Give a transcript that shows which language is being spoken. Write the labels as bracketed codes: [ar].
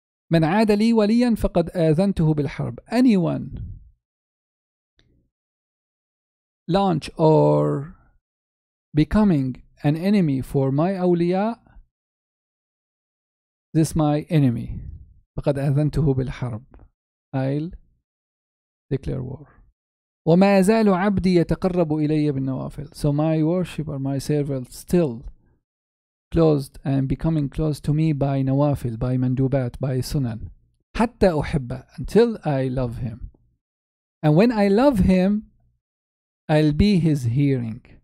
[ar] Man aada li waliyan faqad adhantuhu bil harb. [en] Anyone launch or becoming an enemy for my awliya, this my enemy. [ar] فقد أذنته بالحرب. [en] I'll declare war. [ar] وما يزال عبدي يتقرب إلي بالنوافل. [en] So my worshipper, my servant, still closed and becoming close to me by nawafil, by mandubat, by sunan. [ar] حتى أحبه, [en] until I love him. And when I love him, I'll be his hearing.